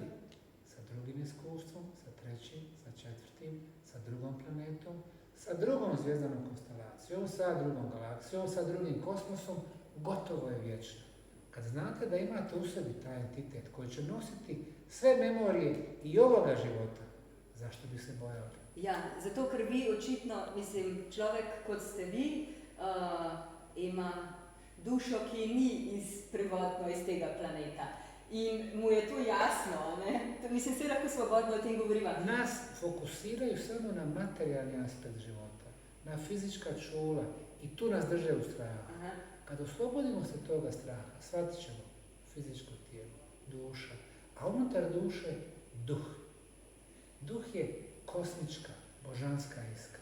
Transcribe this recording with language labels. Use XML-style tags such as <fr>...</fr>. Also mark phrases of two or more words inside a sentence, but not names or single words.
<bs>Sa drugim iskustvom, sa trećim, sa četvrtim, sa drugom planetom, sa drugom zvijezdanom konstelacijom, sa drugom galaksijom, sa drugim kosmosom, gotovo je vječno. Kad znate da imate u sebi taj entitet koji će nositi sve memorije i ovoga života, zašto bi se bojali?</bs> <sl>Ja, zato ker vi očitno, mislim, človek kot ste vi, ima dušo, ki ni prvotno iz tega planeta. In mu je to jasno, ne? Mislim, se lahko svobodno o tem govoriva.</sl> <bs>Nas fokusiraju samo na materijalni aspekt života, na fizička čula i tu nas drže u strahu. Aha. Kad oslobodimo se toga straha, shvatit ćemo fizičko tijelo, duša, a unutar duše duh. Duh je kosmička, božanska iskra.</bs>